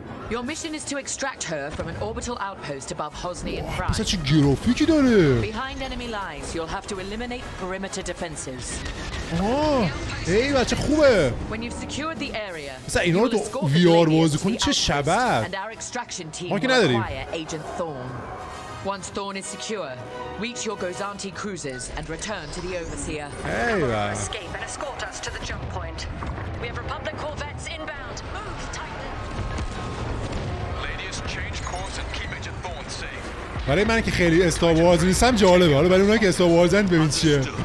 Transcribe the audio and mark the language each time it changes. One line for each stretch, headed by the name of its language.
English: Your mission is to extract her from an orbital outpost above Hosni and Prime.
Persian: چه گرافیکی داره.
English: Behind enemy lines, you'll have to eliminate perimeter defenses.
Persian: ای بچه خوبه.
English: When you've secured the area,
Persian: مثلا اینا رو تو VR بازی کنی چه شبه.
English: And our extraction team
Persian: ما که
English: will
Persian: نداریم.
English: acquire Agent Thorn. Once Thorn is secure, reach your Gozanti cruisers and return to the Overseer. Escape and escort us to the jump point. We have Republic corvettes inbound. Move, Titan. Ladies, change course and keep Agent Thorn safe.
Persian: برای من که خیلی استار وارز نیستم جالبه. حالا برای اونایی که استار وارزن ببین چیه.